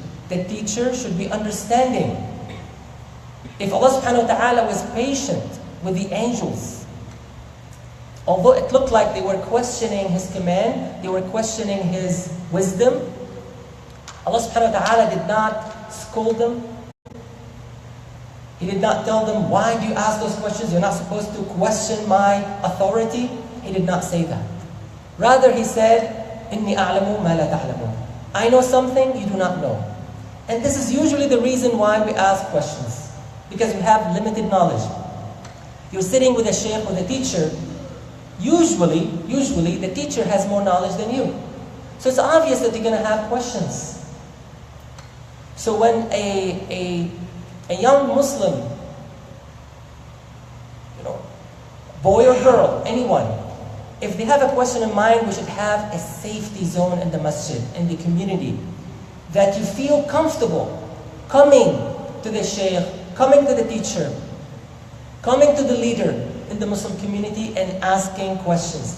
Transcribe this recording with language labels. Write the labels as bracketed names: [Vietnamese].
[English] The teacher should be understanding. If Allah subhanahu wa ta'ala was patient with the angels, although it looked like they were questioning His command, they were questioning His wisdom, Allah subhanahu wa ta'ala did not scold them. He did not tell them, why do you ask those questions? You're not supposed to question my authority. he did not say that. Rather, he said, [Arabic] إِنِّي أَعْلَمُ مَا لَا تَعْلَمُونَ. [English] I know something you do not know. And this is usually the reason why we ask questions, because we have limited knowledge. You're sitting with a sheikh, with a teacher. Usually, the teacher has more knowledge than you. So it's obvious that you're going to have questions. So when a young Muslim, boy or girl, anyone, if they have a question in mind, we should have a safety zone in the masjid, in the community, that you feel comfortable coming to the sheikh, coming to the teacher, coming to the leader in the Muslim community and asking questions.